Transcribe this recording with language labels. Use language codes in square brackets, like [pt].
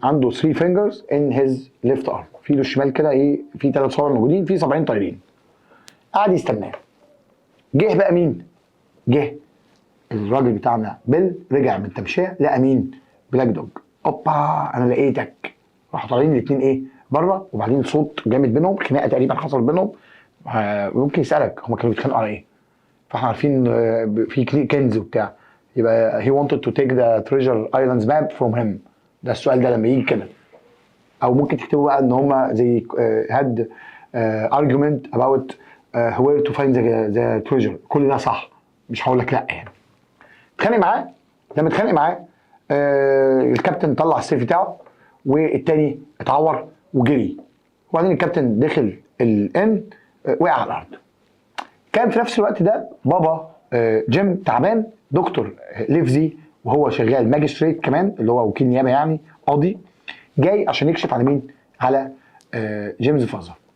[en] عنده 3 fingers in his left arm. [ar] في ايده الشمال كده ايه، في 3 صوابع موجودين، في صابعين طايرين. قعد يستناه. جه بقى مين؟ جه الراجل بتاعنا بيل، رجع من تمشيه لقى مين؟ بلاك دوج. اوبا انا لقيتك. راحوا طالعين الاثنين ايه؟ بره، وبعدين صوت جامد بينهم، خناقه تقريبا حصل بينهم. ممكن يسالك هم كانوا بيتخانقوا على ايه؟ فاحنا عارفين في كنز وبتاع، يبقى [en] he wanted to take the treasure islands map from him. [ar] ده السؤال ده لما يجي كده. او ممكن تكتبوا بقى ان هم زي [en] had argument about where to find the treasure. [ar] كل ده صح، مش هقول لك لا يعني. اتخانق معاه. لما اتخانق معاه الكابتن طلع السيف بتاعه، والتاني اتعور وجري. وبعدين الكابتن دخل الان، وقع على الارض. كان في نفس الوقت ده بابا جيم تعبان، دكتور ليفزي وهو شغال ماجستريت كمان، اللي هو وكيل نيابه يعني، قاضي، جاي عشان يكشف على مين؟ على جيمس فازر.